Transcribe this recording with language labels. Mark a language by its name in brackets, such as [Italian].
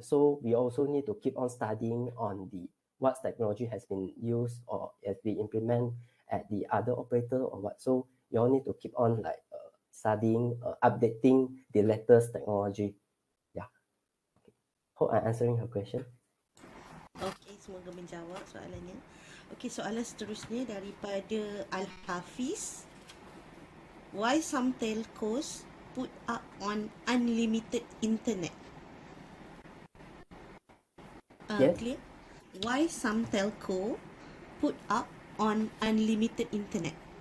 [English] So we also need to keep on studying on the what technology has been used or has been implemented at the other operator or what. So you all need to keep on like studying, updating the latest technology. Yeah. Hope I'm answering her question. [Malay] Okey, semoga menjawab soalannya. Okey, soalan seterusnya daripada Al-Hafiz. [English] Why some telcos put up on unlimited internet? Yes. Clear? Why some telco put up on unlimited internet?